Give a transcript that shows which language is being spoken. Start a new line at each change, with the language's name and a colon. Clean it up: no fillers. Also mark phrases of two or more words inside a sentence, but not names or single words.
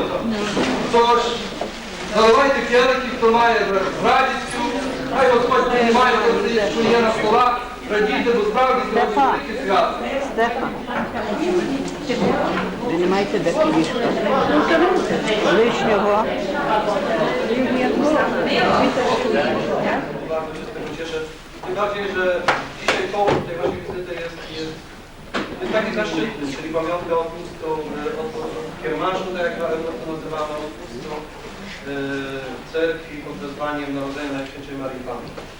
Ukrainian: Тож, наливайте келихи, хто має з радістю, хай Господь приймає те, що є на столах, радійте, бо справді сьогодні велике свято. Стефан, ви не маєте де кілішка? Лишнього.
Polish: Bardzo się z tego cieszę. Tym bardziej, że dzisiaj powód tej naszej wizyty jest taki zaszczytny, czyli pamiątka odpustką, od kiermaszu, tak jak to nazywano, odpustką cerkwi pod wezwaniem Narodzenia Najświętszej Maryi Panny.